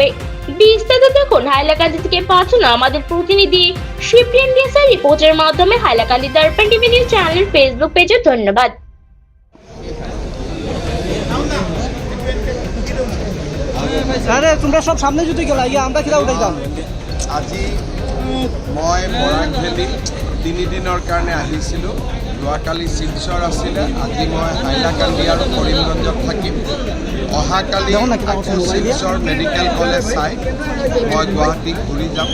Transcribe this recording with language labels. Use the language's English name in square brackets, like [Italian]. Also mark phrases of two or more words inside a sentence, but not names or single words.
[Bangla] বিস্তারিত দেখুন হাইলাকান্দি থেকে পাঠানো আমাদের প্রতিনিধি শিপ্রিয়ান গেসার রিপোর্টের মাধ্যমে হাইলাকান্দি দর্পণ টিভি নিউজ চ্যানেল ফেসবুক পেজে। ধন্যবাদ। [Sylheti] আরে তোমরা সব সামনে যদি গেলা আমরা কিরা উঠাইতাম। [Assamese] আজি মই বৰাক ভেলী 3 দিনৰ কাৰণে আহিছিলোঁ। যোৱাকালি শিলচৰ আছিলে, আজি মই হাইলাকান্দি আৰু কৰিমগঞ্জত থাকিম। অহাকালি শিলচৰ মেডিকেল কলেজ চাই মই গুৱাহাটী ঘূৰি যাম।